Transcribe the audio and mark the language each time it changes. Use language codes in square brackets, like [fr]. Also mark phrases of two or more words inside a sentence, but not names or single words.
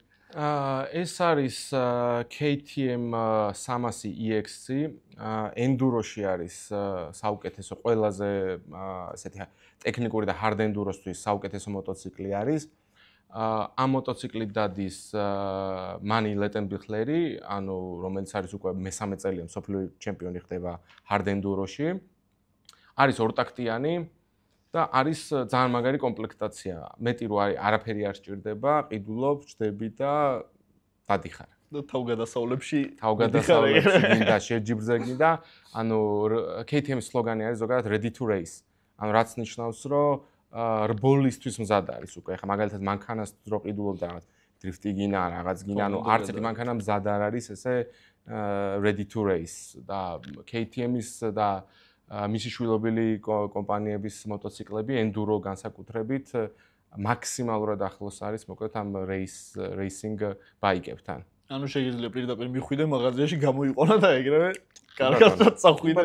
[ka] ეს არის KTM 300 EX-ი ენდუროში არის საუკეთესო ყველაზე ესეთი ტექნიკური და [en] hard endurosთვის [ka] საუკეთესო მოტოციკლი არის ამ მოტოციკლით დადის მანი ლეტენბიხლერი ანუ რომელიც არის უკვე მე-3 წელია მსოფლიო ჩემპიონი ხდება [en] hard endurოში [ka] არის ორტაქტიანი და არის ძალიან მაგარი კომპლექტაცია. მეტი რო არის, არაფერი არ სჭირდება, ყიდულობ, ჩდები და დადიხარ. და თავგადასავლებში გინდა შეჯიბრზე გინდა. ანუ KTM-ის სლოგანი არის ზოგადად [en] ready to race. [ka] ანუ რაც ნიშნავს, რომ რბოლისთვის მზად არის უკვე. ხა მაგალითად მანქანას რო ყიდულობ და რაღაც დრიფტი გინა, რაღაც გინა, ანუ არც ერთი მანქანა მზად არ არის ესე [en] ready to race [ka] და KTM-ის და მისი შვილობილი კომპანიების მოტოციკლები ენდურო განსაკუთრებით მაქსიმალურად ახლოს არის მოკლედ ამ [en] racing bikes. [ka] ანუ შეიძლება პირდაპირ მიხვიდე მაღაზიაში გამოიყონა და ეგრევე კარგად წახვიდე.